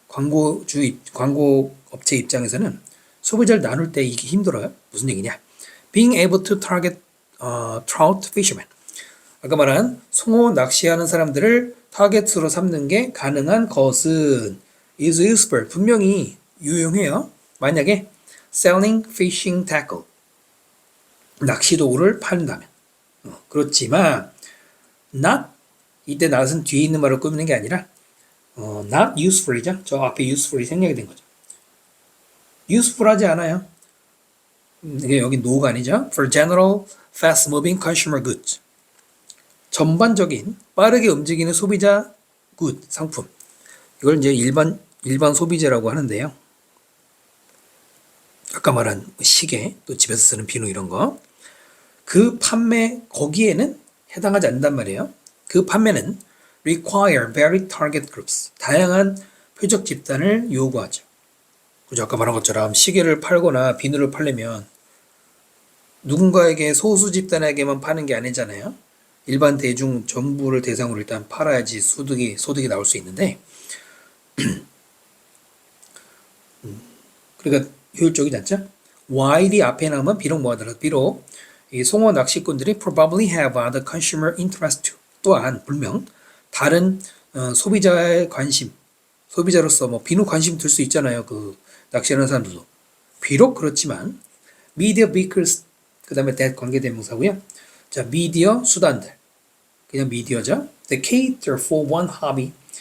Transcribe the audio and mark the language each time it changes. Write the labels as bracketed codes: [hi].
[ko] 광고 업체 입장에서는 소비자를 나눌 때 이게 힘들어요. 무슨 얘기냐? [en] Being able to target trout fishermen. [ko] 아까 말한 송어 낚시하는 사람들을 타겟으로 삼는 게 가능한 것은 [en] is useful. [ko] 분명히 유용해요. 만약에 [en] selling fishing tackle. [ko] 낚시 도구를 판다면. 그렇지만 not, 이때 not은 뒤에 있는 말을 꾸미는 게 아니라 not useful이죠. 저 앞에 useful이 생략이 된 거죠. useful하지 않아요. 이게 여기 no가 아니죠. [en] For general fast moving consumer goods. [ko] 전반적인 빠르게 움직이는 소비자 good 상품. 이걸 이제 일반 소비재라고 하는데요. 아까 말한 시계, 또 집에서 쓰는 비누 이런 거. 그 판매 거기에는 해당하지 않는단 말이에요. 그 판매는 [en] require varied target groups. [ko] 다양한 표적 집단을 요구하죠. 그죠? 아까 말한 것처럼 시계를 팔거나 비누를 팔려면 누군가에게 소수 집단에게만 파는 게 아니잖아요. 일반 대중 전부를 대상으로 일단 팔아야지 소득이 나올 수 있는데 그러니까 효율적이지 않죠? [en] widely [ko] 앞에 나오면 비록 이 송어 낚시꾼들이 [en] probably have other consumer interest too. [ko] 또한 불명 다른 소비자의 관심, 소비자로서 뭐 비누 관심 들 수 있잖아요. 그 낚시하는 사람들도. 비록 그렇지만 media vehicles 그 다음에 that 관계대명사고요. 자, 미디어 수단들. 그냥 미디어죠. [en] The cater for one hobby.